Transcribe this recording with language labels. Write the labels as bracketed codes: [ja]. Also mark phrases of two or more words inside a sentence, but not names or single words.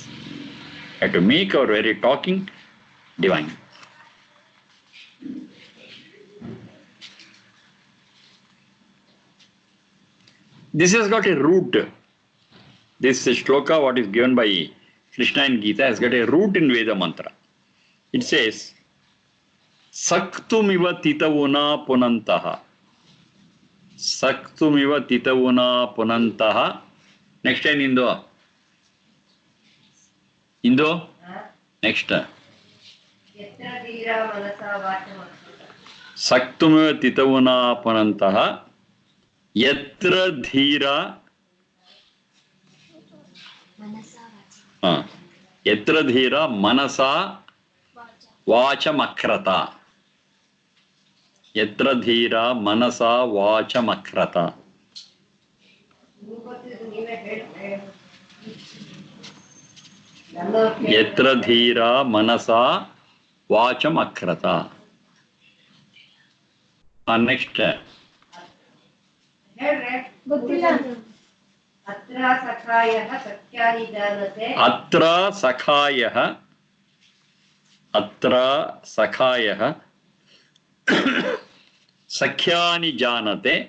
[en] We have to make our very talking divine. This has got a root. This shloka, what is given by Krishna in Gita, has got a root in Veda mantra. It says, [sa] Saktumiva titavuna punantaha. Saktumiva titavuna punantaha. [en] Next time, Indo. Indo? Next. [sa] Saktumiva titavuna punantaha. Yatra dhira. Yatra dhira manasa vacha makrata. Yatra dhira manasa vacha makrata. Yatra dhira manasa vacha makrata. [en] Next. [sa] Atra sakhayah sakyani janate. Atra sakhayah. Atra sakhayah. Sakhyani janate.